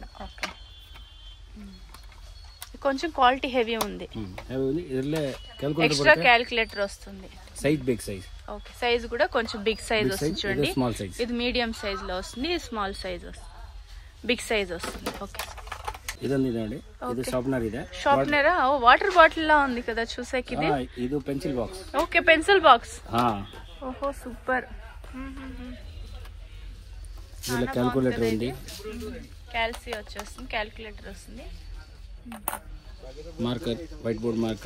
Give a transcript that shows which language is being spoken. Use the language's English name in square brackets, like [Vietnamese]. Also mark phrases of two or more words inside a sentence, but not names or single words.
[Telugu] ఓకే, కొంచెం [English] quality heavy [Telugu] ఉంది. [English] extra calculator వస్తుంది. size big size. [Telugu] ఓకే, సైజ్ కూడా కొంచెం [English] big size [Telugu] వస్తుంది చూడండి. ఇది [English] medium size [Telugu] లో వస్తుంది, ఇది [English] small size [Telugu] వస్తుంది, [English] big size [Telugu] వస్తుంది. ఓకే, [Kannada] ಇದೊಂದು ಇದೆ ನೋಡಿ, ಇದು ಶಾರ್ಪ್ನರ್ ಇದೆ. [English] sharpener water bottle [Telugu] లా ఉంది కదా చూసాకి. ఇది [English] ಇದು pencil box. okay, pencil box. oho, super. [Telugu] ఇలా క్యాలిక్యులేటర్ ఉంది, క్యాల్సి వచ్చేస్తుంది, క్యాలిక్యులేటర్ వస్తుంది. [English] marker, white board marker.